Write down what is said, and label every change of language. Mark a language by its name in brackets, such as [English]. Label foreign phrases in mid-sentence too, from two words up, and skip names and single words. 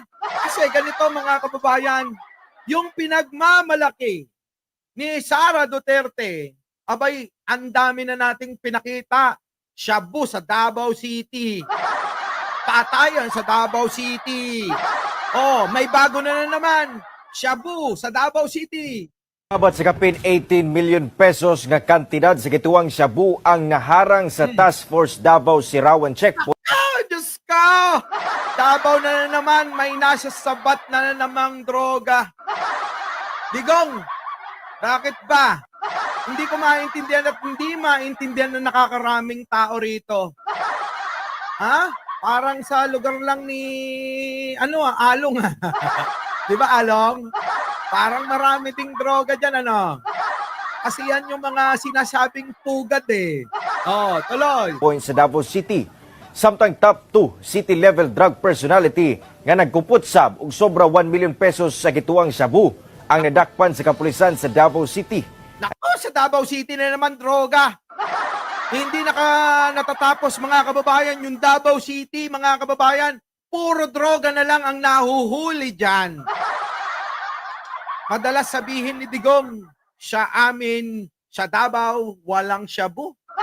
[Filipino] Kasi ganito mga kababayan, yung pinagmamalaki ni Sara Duterte, abay, ang dami na nating pinakita. Shabu sa Davao City. Patayan sa Davao City. Oh, may bago na naman. Shabu sa Davao City. [Cebuano] Abot sa kapin 18 million pesos nga kantidad sa gituang shabu ang naharang sa Task Force Davao Sirawan Checkpoint. [Filipino] Diyos ko! Davao na naman, may nasa sabat na namang droga. Digong, bakit ba? Hindi ko maintindihan at hindi maintindihan na nakakaraming tao rito. Ha? Parang sa lugar lang ni, Along. Di ba, Along? Parang marami ding droga dyan, Kasi yan yung mga sinasabing pugad Oh, tuloy. [Cebuano] Point sa Davao City. Samtang [English] top 2 city-level drug personality [Cebuano] nga nagkupot sab og sobra 1 million pesos sa gituang shabu ang nadakpan sa kapulisan sa Davao City. [Filipino] Nako, sa Davao City na naman droga. Hindi natatapos mga kababayan yung Davao City, mga kababayan. Puro droga na lang ang nahuhuli dyan. Madalas sabihin ni Digong, sa Davao, walang shabu.